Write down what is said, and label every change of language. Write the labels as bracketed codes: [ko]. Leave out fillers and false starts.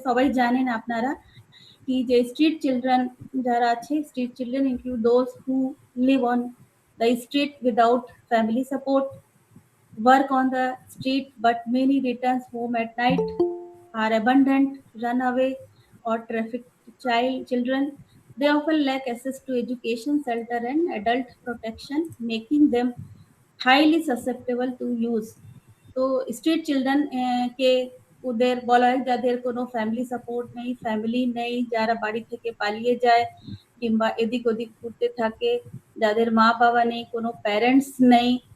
[bn] সবাই জানেন আপনারা কি যে স্ট্রিট চিলড্রেন যারা আছে, [en] Street children include those who live on the street without family support, work on the street, but many returns home at night, are abandoned, run away, or trafficked children. They often lack access to education, shelter, and adult protection, making them highly susceptible to use. [bn] তো street children কে ওদের বলা হয় যাদের কোনো family support নেই, family নেই, যারা বাড়ি থেকে পালিয়ে যায় কিংবা এদিক ওদিক ঘুরতে থাকে, যাদের মা বাবা নেই, কোনো প্যারেন্টস নেই।